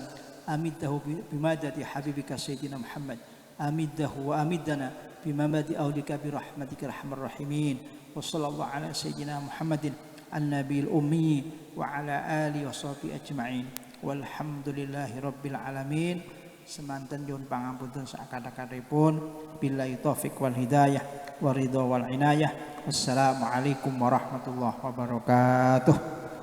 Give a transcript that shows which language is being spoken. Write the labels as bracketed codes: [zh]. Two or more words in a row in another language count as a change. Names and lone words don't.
[ar] أمده بمدد حبيبك سيدنا محمد. أمده وأمدنا بمدد أولك برحمتك أرحم الراحمين. وصلى الله على سيدنا محمد النبي الأمي وعلى آله وصحبه أجمعين والحمد لله رب العالمين. [jv] Semanten nyuwun pangapunten sakada-kadipun. [ar] بالله التوفيق والهداية والرضا والعناية. والسلام عليكم ورحمة الله وبركاته.